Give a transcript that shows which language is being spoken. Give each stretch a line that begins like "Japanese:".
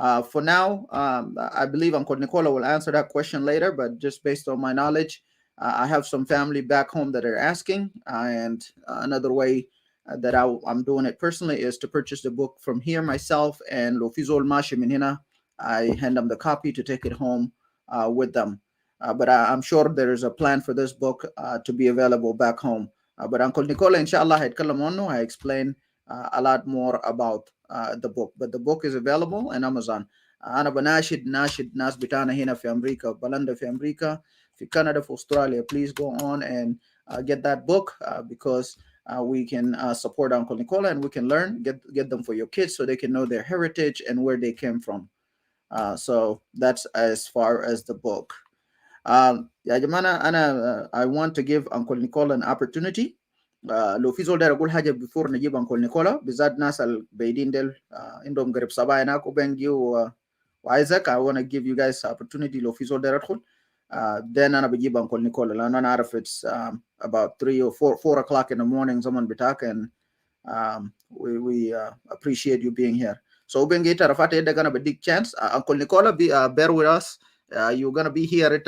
English: For now, I believe Uncle Nicola will answer that question later, but just based on my knowledge, I have some family back home that are asking, and another way that I'm doing it personally is to purchase the book from here myself, and
Arabic: Lofizol Mashi Minhina,
English: I hand them the copy to take it home with them. But I'm sure there is a plan for this book to be available back home. But Uncle Nicola, inshallah, I explain a lot more about the book. But the book is available on Amazon.
Arabic: أنا بناشد ناس بتاعنا هنا في أمريكا بلندا في أمريكا في Canada في Australia.
English: Please go on and get that book because we can support Uncle Nicola and we can learn, get them for your kids so they can know their heritage and where they came from. So that's as far as the book.
Arabic: يا جماعة
English: I want to give Uncle Nicola an opportunity.
Arabic: لو في زول داير اقول حاجه بفور نجيب انكل نيكولا بالذات ناس البعيدين ديل عندهم قريب صبايا هناك وبنجي وايزاك.
English: I want to give you guys opportunity
Arabic: لو في زول داير ادخل
English: then
Arabic: انا بجيب انكل نيكولا لان انا عارف
English: it's about 3 or 4 o'clock in the morning
Arabic: زمن بتاعك
English: and we appreciate you being here. So Bengi Tarafate they're gonna be big chance. Uncle Nicola, bear with us. You're gonna be here.